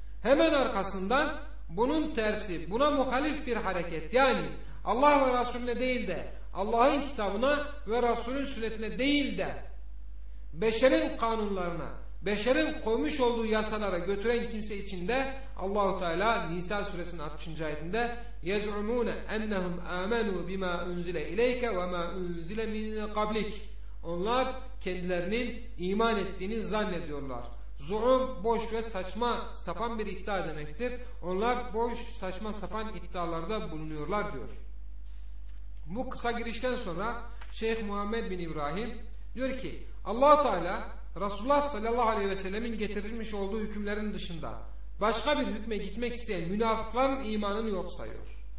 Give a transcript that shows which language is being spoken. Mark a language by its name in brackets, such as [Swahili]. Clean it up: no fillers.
[Turkish] Hemen arkasından bunun tersi, buna muhalif bir hareket, yani Allah ve Resulüne değil de Allah'ın kitabına ve Resulün sünnetine değil de beşerin kanunlarına, beşerin koymuş olduğu yasalara götüren kimse için de Allah-u Teala Nisa suresinin 60. ayetinde [Arabic] يَزْعُمُونَ اَنَّهُمْ آمَنُوا بِمَا اُنْزِلَ اِلَيْكَ وَمَا اُنْزِلَ مِنْ قَبْلِكَ. [Turkish] Onlar kendilerinin iman ettiğini zannediyorlar. Zuhum boş ve saçma sapan bir iddia demektir. Onlar boş saçma sapan iddialarda bulunuyorlar diyor. Bu kısa girişten sonra Şeyh Muhammed bin İbrahim diyor ki Allah-u Teala Resulullah sallallahu aleyhi ve sellemin getirilmiş olduğu hükümlerin dışında başka bir hükme gitmek isteyen münafıkların imanını yok sayıyor.